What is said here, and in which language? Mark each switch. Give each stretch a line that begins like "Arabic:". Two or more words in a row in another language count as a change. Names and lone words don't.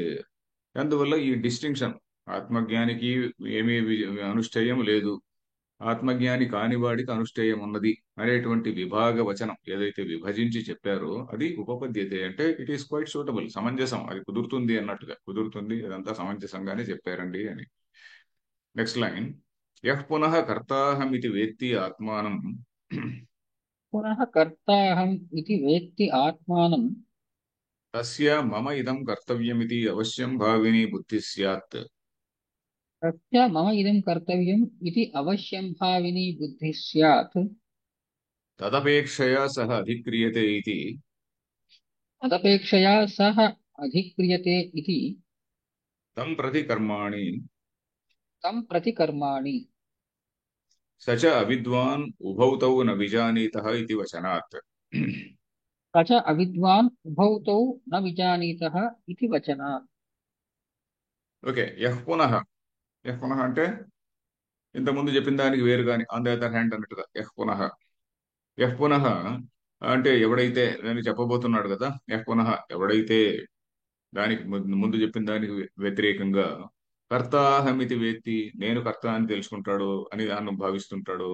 Telugu: అందువల్ల ఈ డిస్టింక్షన్, ఆత్మజ్ఞానికి ఏమీ అనుష్ఠేయం లేదు, ఆత్మజ్ఞాని కానివాడికి అనుష్ఠేయం ఉన్నది అనేటువంటి విభాగ వచనం ఏదైతే విభజించి చెప్పారో అది ఉపపద్యతే. అంటే
English: it is quite suitable,
Telugu: సమంజసం, అది కుదురుతుంది అన్నట్టుగా, కుదురుతుంది, అదంతా సమంజసంగానే చెప్పారండి అని.
English: next line,
Sanskrit: యః పునః కర్తాహమితి వేత్తి ఆత్మానం पुनः कर्ताहम् इति वेत्ति आत्मानं తస్య మమ ఇదం కర్తవ్యమితి అవశ్యం భావిని బుద్ధి స్యాత్ तस्य मम इदं कर्तव्यम् इति अवश्यं भाविनी बुद्धिः स्यात्। తదపేక్షయా సహ అధిక్రియతే ఇతి तदपेक्षया सः अधिक्रियते इति తం ప్రతి కర్మాణి तं प्रति कर्माणि స చ అవిద్వాన్ ఉభౌ తౌ న విజానీతః ఇతి వచనాత్. स च अविद्वान् उभौ तौ न विजानीतः इति वचनात्।
Telugu: ఓకే.
Sanskrit: యః పునః
Telugu: అంటే ఇంతకుముందు చెప్పిన దానికి వేరు కానీ
English: on the other hand
Telugu: అన్నట్టుగా
Sanskrit: యః పునః
Telugu: అంటే ఎవడైతే నేను చెప్పబోతున్నాడు కదా,
Sanskrit: యః పునః
Telugu: ఎవడైతే దానికి ముందు చెప్పిన దానికి వ్యతిరేకంగా
Sanskrit: కర్తాహమితి వేత్తి
Telugu: నేను కర్త అని తెలుసుకుంటాడు అని దాన్ని భావిస్తుంటాడు.